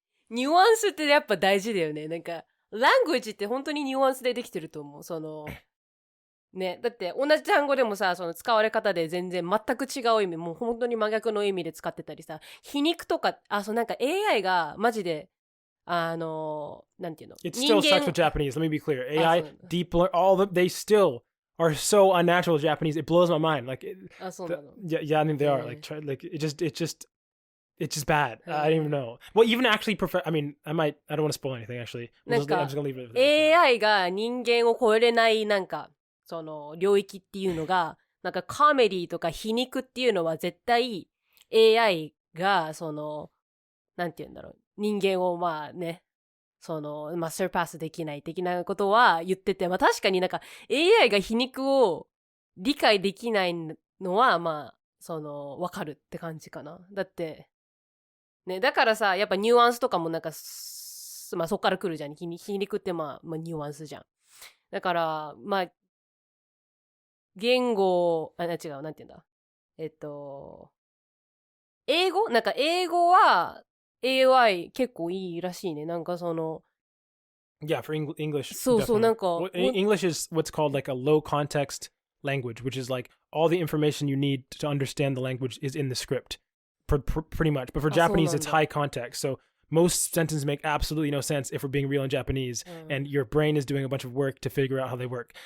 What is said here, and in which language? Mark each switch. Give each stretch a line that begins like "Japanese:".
Japanese: ニュアンスってやっぱ大事だよね。なんか、ラングエージって本当にニュアンスでできてると思う。ね、だって同じ単語でもさ、使われ方で全然全く違う意味、もう本当に真逆の意味で使ってたりさ、皮肉とか、なんか AI がマジで、なんていうの？
English: It still sucks with Japanese. Let me be clear. AI, deep learn, they still are so unnatural Japanese. It blows my mind. Like, yeah, I mean they are. Like, it's just bad. I don't even know. Well, even actually, I don't want to spoil anything actually. I'm just gonna leave it.
Japanese: AI が人間を超えれないなんか領域っていうのが、なんかコメディとか皮肉っていうのは絶対 AI がなんていうんだろう、人間をサーパスできない的なことは言ってて、確かになんか AI が皮肉を理解できないのはわかるって感じかな。だってね、だからさ、やっぱニュアンスとかもなんかそっから来るじゃん。皮肉ってニュアンスじゃん。だから言語違う、なんていうんだ、英語はAI 結構いいらしいね。なんか
English: Yeah, for English.
Japanese: そうなんか
English: English is what's called like a low context language, which is like all the information you need to understand the language is in the script, pretty much. But for Japanese, it's high context. So most sentences make absolutely no sense if we're being real in Japanese, and your brain is doing a bunch of work to figure out how they work.